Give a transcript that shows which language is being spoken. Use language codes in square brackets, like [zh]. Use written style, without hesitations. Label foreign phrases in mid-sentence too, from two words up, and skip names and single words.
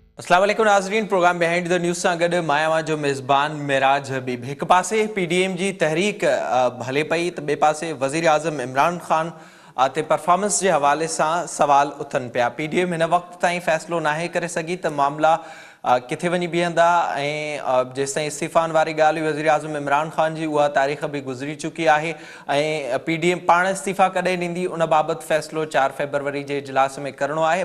[ar] السلام عليكم [sd] नाज़रीन, प्रोग्राम बिहाइंड द न्यूज़ सां गॾु मां जो मेज़बान मिराज हबीब। हिकु पासे पीडीएम जी तहरीक हले पई त ॿिए पासे वज़ीर आज़म इमरान ख़ान ते परफॉर्मेंस जे हवाले सां सवाल उथनि पिया। पीडीएम हिन वक़्त ताईं फ़ैसिलो नाहे करे सघी त मामला किथे वञी बीहंदा ऐं जेसिताईं इस्तीफ़ान वारी ॻाल्हि हुई वज़ीर आज़म इमरान ख़ान जी, उहा तारीख़ बि गुज़री चुकी आहे ऐं पीडीएम पाण इस्तीफ़ा कॾहिं ॾींदी उन बाबति फ़ैसिलो 4 फ़रवरी जे इजलास में करिणो आहे।